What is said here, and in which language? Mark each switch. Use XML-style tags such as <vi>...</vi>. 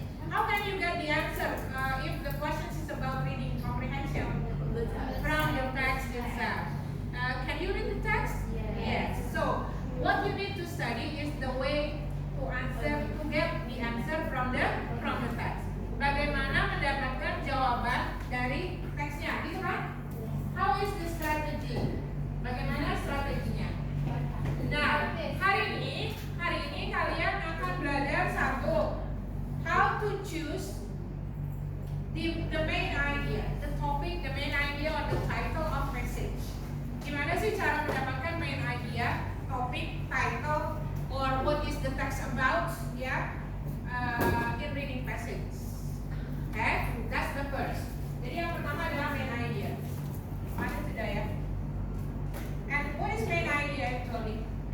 <en>How can you get the answer if the question is about reading comprehension from your text itself? Can you read the text? Yes. So what you need to study is the way to answer, to get the answer from the text.</en> <id>Bagaimana mendapatkan jawaban dari teksnya, gitu kan?</id> <en>How is the strategy?</en> <id>Bagaimana strateginya? Nah, hari ini kalian akan belajar satu,</id> <en>how to choose the main idea, the topic, the main idea or the title of message.</en> <id>Gimana sih cara mendapatkan</id> <en>main idea, topik, title, or what is the text about, ya, in reading passage. Okay, that's the first.</en> <id>Jadi yang pertama adalah main idea. Mana sudah ya?</id> <en>And what is main idea actually?</en>